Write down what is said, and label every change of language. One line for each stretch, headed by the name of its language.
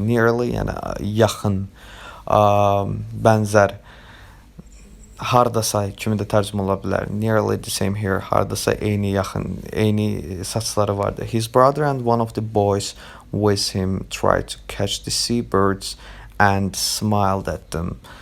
Azerbaijani: Nearly, yəni yaxın, bənzər. Hardasa kimi də tərcümə ola bilər.
English: Nearly the same hair.
Azerbaijani: Hardasa eyni yaxın, eyni saçları vardı.
English: His brother and one of the boys with him tried to catch the seabirds and smiled at them.